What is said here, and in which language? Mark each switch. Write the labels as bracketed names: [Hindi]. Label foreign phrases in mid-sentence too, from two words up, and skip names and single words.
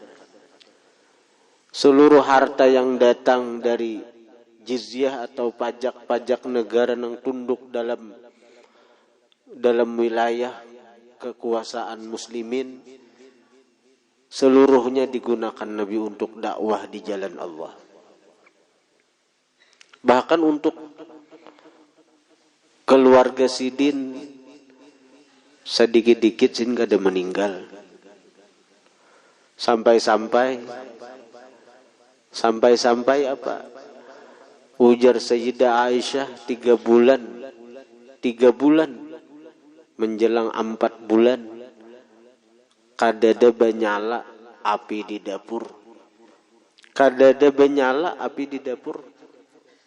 [Indonesian] Seluruh harta yang datang dari jizyah atau pajak-pajak negara yang tunduk dalam wilayah kekuasaan muslimin, seluruhnya digunakan Nabi untuk dakwah di jalan Allah. [Banjar] Bahkan untuk keluarga Sidin sedikit-dikit sehingga ada meninggal. [Indonesian] Sampai apa? [Banjar] Ujar Sayyidah Aisyah 3 bulan menjelang 4 bulan kadada banyala api di dapur.